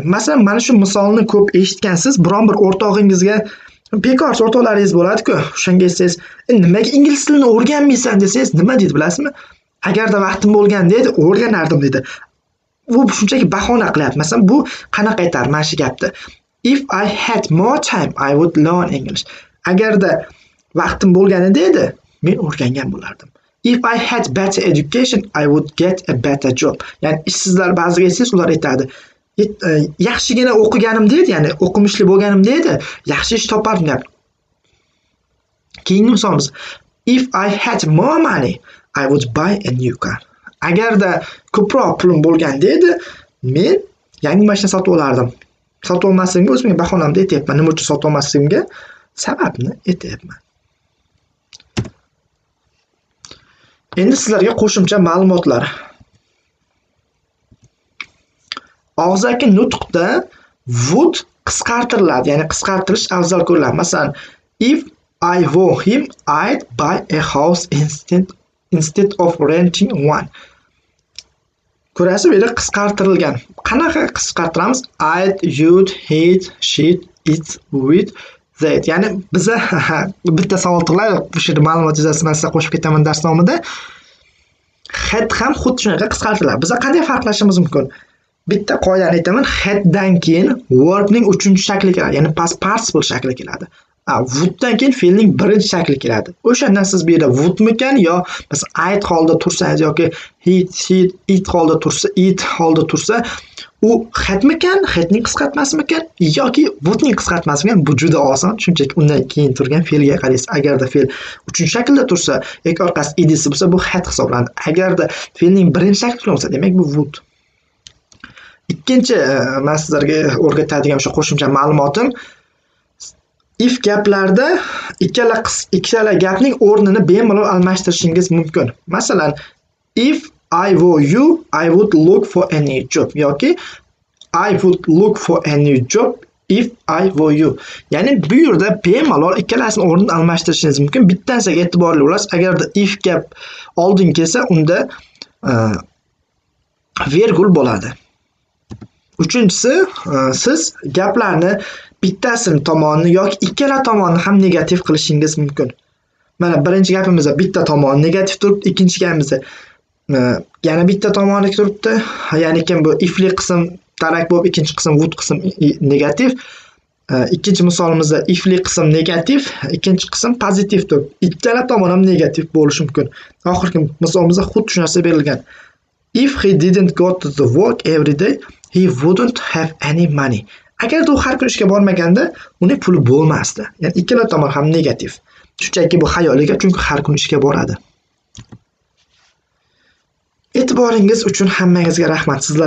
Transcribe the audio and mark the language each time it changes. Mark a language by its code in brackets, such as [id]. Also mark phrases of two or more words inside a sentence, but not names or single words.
[uz] Masalan, mana shu misolni ko'p eshitgansiz. Biron bir o'rtog'ingizga bekorchi o'rtoqlaringiz bo'ladi-ku. O'shanga aytsangiz, "Nimaga ingliz tilini o'rganmaysan?" desangiz, nima deydi bilasizmi? Agarda vaqtim bo'lganda edi, o'rganardim dedi. Bu shunchaki bahona qilyapti. Masalan, bu qanaqa aytar mana shu gapni? [en] If I had more time, I would learn English. [uz] Agarda vaqtim bo'lganida edi, men o'rgangan bo'lardim. [en] If I had better education, I would get a better job. [uz] Ya'ni ishsizlar ba'ziga aytsangiz, ular aytadi, yaxshigina o'qiganimda edi, ya'ni o'qimishli bo'lganimda edi, yaxshi ish topardim deb. Keyingi misolimiz. [en] If I had more money, I would buy a new car. [uz] Agarda ko'proq pulim bo'lganda edi, men yangi mashina sotib olardim. Sotib olmasligimga o'zimga bahonamda aytyapman. Nima uchun sotib olmasligimga sababni aytyapman. Endi sizlarga qo'shimcha ma'lumotlar. Og'zaki nutqda would qisqartiriladi, ya'ni qisqartirish afzal ko'riladi. Masalan, [en] if I were him, I'd buy a house instead of renting one. [uz] Ko'rasiz, bu yerda qisqartirilgan. Qanaqa qisqartiramiz? [en] I'd, you'd, he'd, she'd, it, we'd, they'd. [uz] Ya'ni biza bitta savol tug'iladi. Bu yerda ma'lumot yuzasidan sizga qo'shib ketaman dars davomida. Had ham xuddi shunaqa qisqartiriladi. Biza qanday farqlashimiz mumkin? Bitta qoidani aytaman. Haddan keyin verbning 3-shakli keladi, ya'ni [en] past participle [uz] shakli keladi. Wooddan keyin fe'lning birinchi shakli keladi. O'shandan siz bu yerda woodmikan yo biz I'd holda tursangiz yoki [en] he'd, she'd, it [uz] holda tursa, it holda tursa, u hadmikan, hadning qisqartmasimikan yoki woodning qisqartmasimikan, bu juda oson. Shunchaki undan keyin turgan fe'lga qaraysiz. Agarda fe'l 3-shaklda tursa yoki orqasi idisi bo'lsa, bu had hisoblanadi. Agarda fe'lning birinchi shakli bo'lsa, demak bu wood. Ikkinchi men sizlarga o'rgatadigan o'sha qo'shimcha ma'lumotim, if gaplarda ikkala gapning o'rnini bemalol almashtirishingiz mumkin. Masalan, [en] if I were you, I would look for a new job yoki I would look for a new job if I were you. [uz] Ya'ni bu yerda bemalol ikkalasini o'rnini almashtirishingiz mumkin. Bittasiga e'tiborli bo'lasiz. Agarda if gap oldin kelsa, unda vergul bo'ladi. Uchinchisi, siz gaplarni bittasini tomonni yoki ikkala tomonni ham negativ qilishingiz mumkin. Mana birinchi gapimizda bitta tomoni negativ turibdi, ikkinchi gapimizda yana bitta tomoni turibdi. Ya'ni bu ifli qism tarak bo'lib, ikkinchi qism would qism negativ. Ikkinchi misolimizda ifli qism negativ, ikkinchi qism pozitiv turibdi. Ikkala tomon ham negativ bo'lishi mumkin. Oxirgi misolimizda xuddi shu narsa berilgan. [en] If he didn't go to the work every day, he wouldn't have any money. [uz] Agar u har kun ishga bormaganda, uning puli bo'lmasdi. Ya'ni ikkala tomon ham negativ. Shunchaki bu xayoliga, chunki har kun ishga boradi. E'tiboringiz uchun hammangizga rahmat. Sizlar